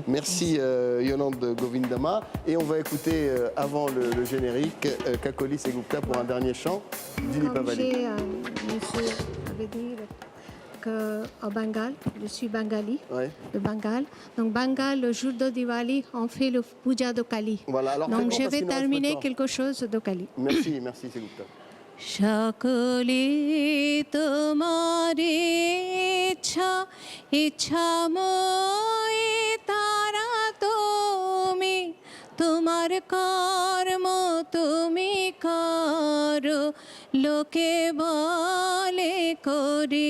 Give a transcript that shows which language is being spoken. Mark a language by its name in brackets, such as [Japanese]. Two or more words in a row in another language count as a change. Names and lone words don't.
[French] Merci Yolande Govindama. Et on va écouter, avant le générique, Kakoli Segupta pour un dernier chant d'Uni Pavali. Monsieur avait dit qu'au Bengale, je suis bengali, de Bengale. Donc Bengale, le jour de Diwali, on fait le puja de Kali. Voilà, alors donc je vais terminer quelque chose de Kali. Merci Segupta. [Bangla] সকলে তোমার ইচ্ছাময় তারা তুমি তোমার কর্ম তুমি করো লোকে বলে করি